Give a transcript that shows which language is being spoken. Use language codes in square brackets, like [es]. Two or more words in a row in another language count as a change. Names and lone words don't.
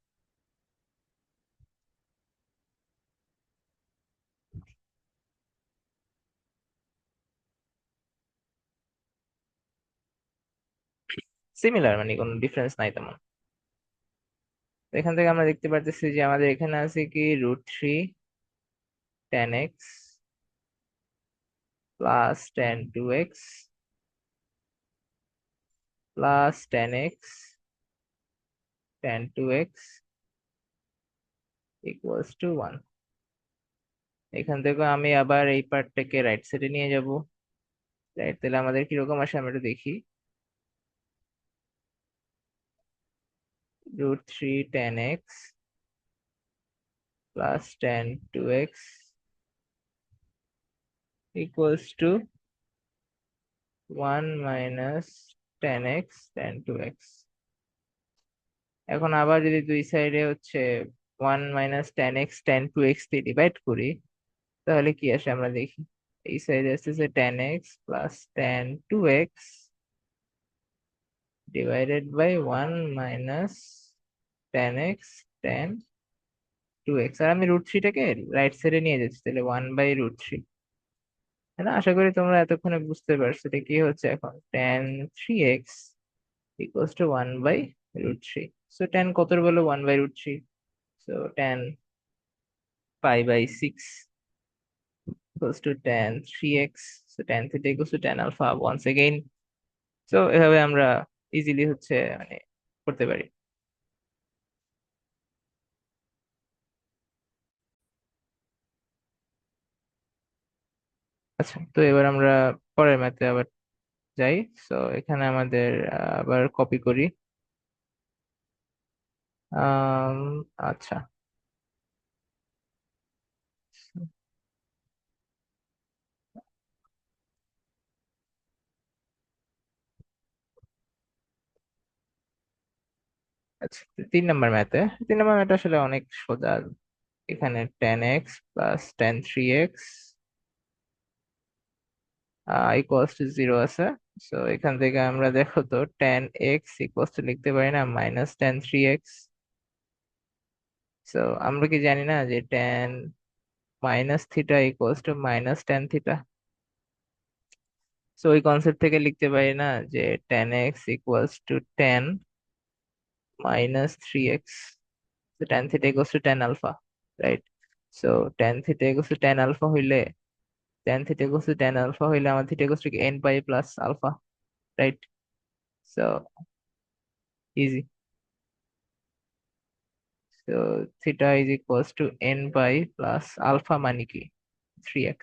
[bn] সিমিলার মানে কোনো ডিফারেন্স নাই তেমন। তো এখান থেকে আমরা দেখতে পারতেছি যে আমাদের এখানে আছে কি √3 tan x + tan2x + tan x tan2x [en] equals to [bn] 1। এখান থেকে আমি আবার এই পার্টটাকে [en] right side [bn] নিয়ে যাব। রাইট, তাহলে আমাদের কিরকম আসে আমরা একটু দেখি। √3 tan x + tan2x [en] equals to [bn] 1 - tan x tan2x। এখন আবার যদি দুই সাইডে হচ্ছে 1 - 10 x tan 2x দিয়ে ডিভাইড করি, তাহলে কি আসে আমরা দেখি। এই সাইডে আসতেছে 10 x + tan 2x [en] divided by [bn] 1 - 10 x tan 2x, আর আমি √3টাকে [en] right side [bn] নিয়ে যাচ্ছি, তাহলে 1/√3। তাই না? আশা করি তোমরা এতক্ষণে বুঝতে পারছো এটা কি হচ্ছে। এখন tan 3x = 1/√3। সো tan কত বলো, 1/√3। সো tan π/6 tan 3x। সো tan θ tan [en] alpha once again। [bn] সো এভাবে আমরা ইজিলি হচ্ছে মানে করতে পারি। আচ্ছা, তো এবার আমরা পরের ম্যাথে আবার যাই। সো এখানে আমাদের আবার কপি করি। আম, আচ্ছা। আচ্ছা, 3 নম্বর ম্যাথে, 3 নম্বর ম্যাথ আসলে অনেক সোজা। এখানে tan x + tan 3x = 0 আছে। সো এখান থেকে আমরা দেখো তো tan x লিখতে পারি না -tan 3x। সো আমরা কি জানি না যে tan - θ = -tan θ। সো ওই কনসেপ্ট থেকে লিখতে পারি না যে tan x = tan -3x, tan θ = tan alpha, রাইট? সো tan θ = tan alpha হইলে, আমার θ = n π + alpha, রাইট? সো ইজি। সো θ = n π + alpha মানে কি, 3x।